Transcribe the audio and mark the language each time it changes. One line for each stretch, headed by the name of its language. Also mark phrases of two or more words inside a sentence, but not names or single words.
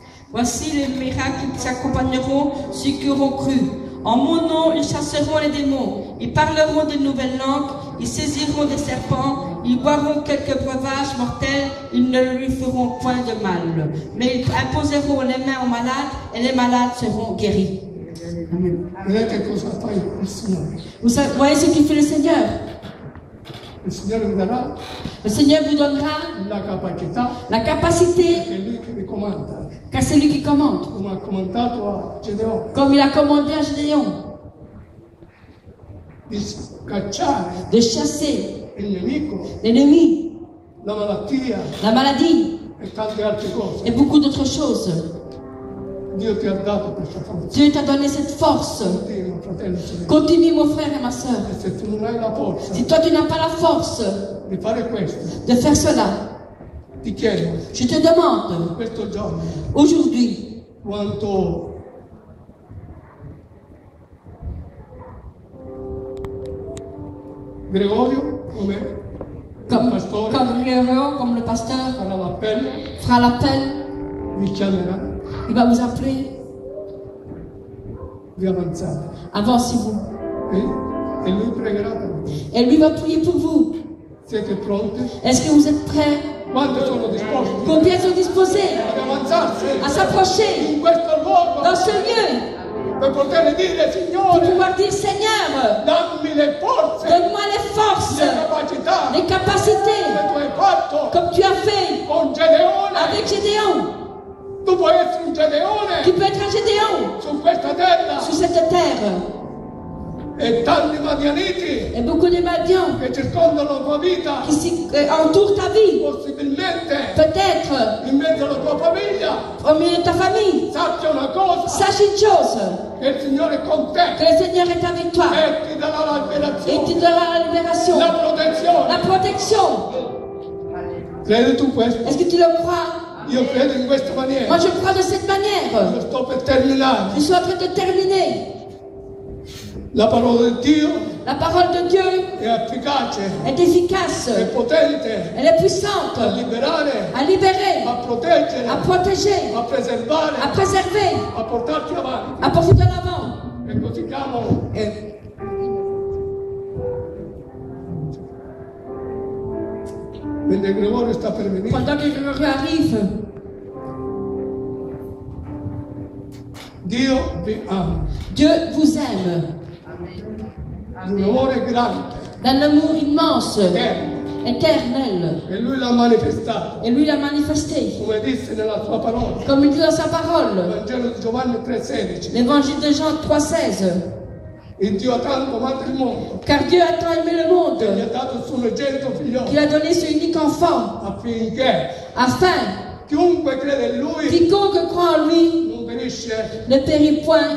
French: Voici les miracles qui accompagneront ceux qui auront cru. En mon nom, ils chasseront les démons, ils parleront de nouvelles langues, ils saisiront des serpents, ils boiront quelques breuvages mortels, ils ne lui feront point de mal. Mais ils imposeront les mains aux malades et les malades seront guéris. Amen.
Italian: Vedete cosa fa il Signore?
French: Vous voyez ce qu'il fait le Seigneur?
Italian: Il Signore vi darà
French: Le Seigneur vous donnera la capacité,
Italian: è Lui che vi comanda,
French: car c'est lui qui commande.
Italian: come ha comandato a Gedeone,
French: Comme il a commandé à Gédéon,
Italian: di scacciare
French: de chasser
Italian: il nemico,
French: l'ennemi,
Italian: la malattia
French: la maladie
Italian: e tante altre cose.
French: et beaucoup d'autres choses.
Italian: Dio ti ha dato questa forza.
French: Dieu t'a donné cette force.
Italian: Continua, fratello, sorella.
French: Continue, mon frère et ma soeur.
Italian: E se tu non hai la forza
French: Si toi tu n'as pas la force
Italian: di fare questo,
French: de faire cela,
Italian: ti chiedo,
French: je te demande
Italian: questo giorno,
French: aujourd'hui,
Italian: quanto Gregorio, come pastore,
French: comme Léon, comme le pasteur,
Italian: farà l'appello,
French: fera l'appel,
Italian: vi chiamerà,
French: il va vous appeler,
Italian: vi avanzate.
French: avancez-vous.
Italian: E lui pregherà per voi.
French: Et lui va prier pour vous.
Italian: Siete pronti?
French: Est-ce que vous êtes prêts?
Italian: Quanti sono disposti
French: Combien sont disposés
Italian: ad avanzarsi
French: à s'approcher
Italian: in questo luogo
French: dans ce lieu
Italian: per poter dire,
French: pour
Italian: Signore,
French: pouvoir dire Seigneur,
Italian: dammi le forze,
French: donne-moi les forces,
Italian: le capacità
French: les capacités,
Italian: che tu hai fatto
French: comme tu as fait
Italian: con Gedeone.
French: avec Gédéon.
Italian: Tu puoi essere un
French: Tu Gedeone peux être un Gédéon
Italian: su questa terra
French: sur cette terre.
Italian: e tanti madianiti
French: Et beaucoup de Madians
Italian: che circondano la tua vita,
French: qui entourent ta vie.
Italian: possibilmente
French: Peut-être
Italian: in mezzo alla tua famiglia.
French: au milieu de ta famille.
Italian: Sappia una cosa,
French: Sache une chose,
Italian: che il Signore è con
French: que
Italian: te
French: le Seigneur est avec toi
Italian: e ti darà la
French: et
Italian: liberazione,
French: tu donneras la libération,
Italian: la protezione.
French: la protection.
Italian: Credi tu questo?
French: Est-ce que tu le crois?
Italian: Io credo in questa maniera.
French: Moi je crois de cette manière.
Italian: Io sto per terminare.
French: Je suis en train de terminer.
Italian: La parola di Dio
French: La parole de Dieu
Italian: è efficace,
French: est efficace,
Italian: è potente
French: elle est
Italian: a
French: puissante
Italian: liberare,
French: à libérer,
Italian: a proteggere,
French: à protéger,
Italian: a preservare,
French: à préserver,
Italian: a portarti avanti.
French: à porter de l'avant.
Italian: E così chiamo mentre Gregorio sta per venire.
French: Pendant que Grégory arrive,
Italian: Dio vi ama,
French: Dieu vous aime
Italian: un amore grande,
French: d'un amour immense,
Italian: eterno,
French: éternel.
Italian: e Lui l'ha manifestato,
French: Et lui l'a manifesté,
Italian: come disse nella sua parola,
French: comme il dit dans sa
Italian: il
French: parole.
Italian: Vangelo di Giovanni 3,16.
French: L'évangile de Jean 3,16.
Italian: Il Dio ha tanto amato il mondo,
French: Car Dieu a tant aimé le
Italian: che gli
French: monde
Italian: ha dato il suo unigenito figlio,
French: qu'il a donné son unique enfant,
Italian: affinché
French: afin
Italian: chiunque crede in Lui
French: quiconque croit en lui
Italian: non perisce,
French: ne périt point,